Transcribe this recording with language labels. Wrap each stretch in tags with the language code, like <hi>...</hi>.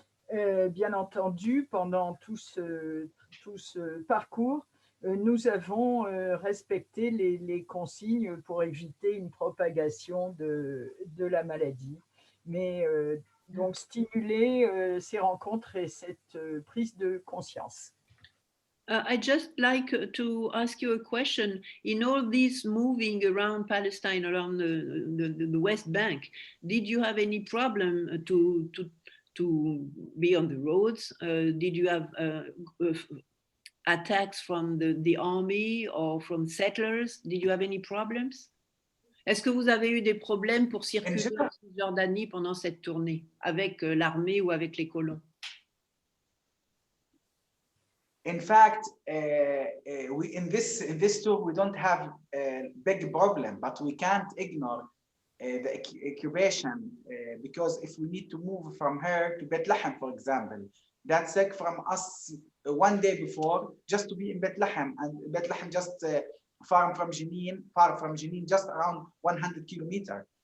<fr>Bien entendu, pendant tout ce parcours, nous avons respecté les consignes pour éviter une propagation de la maladie. Mais donc stimuler ces rencontres et cette prise de conscience.</fr> <en>I'd just like to ask you a question. In all this moving around Palestine, around the West Bank, did you have any problem to be on the roads? Did you have attacks from the army or from settlers? Did you have any problems?</en> <fr>Est-ce que vous avez eu des problèmes pour circuler en Cisjordanie pendant cette tournée avec l'armée ou avec les colons?</fr> <en>In fact, we in this tour we don't have a big problem, but we can't ignore the occupation because if we need to move from here to Bethlehem, for example, that's like from us one day before just to be in Bethlehem, and Bethlehem just far from Jénine, just around 100 kilometers.</en>